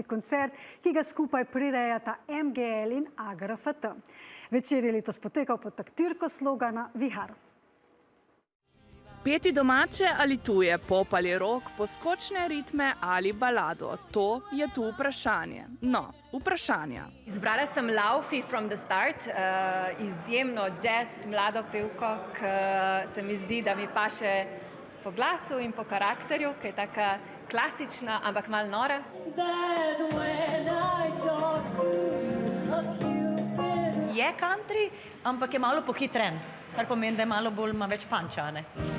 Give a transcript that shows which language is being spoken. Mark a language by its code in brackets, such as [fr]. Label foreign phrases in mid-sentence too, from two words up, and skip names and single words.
[sl] koncert, ki ga skupaj prirejata MGL in AGRFT. Večer je letos potekal pod taktirko slogana Vihar. Peti domače ali tuje, pop ali rock, poskočne ritme ali balado, to je tu vprašanje. No, vprašanja. Izbrala sem Laufi from the start, izjemno jazz, mlado pevko, ki se mi zdi, da mi paše po glasu in po karakterju, ki je taka klasična, ampak malo nora. Je country, ampak je malo pohitren, kar pomeni, da je malo bolj, ima več panča, ne?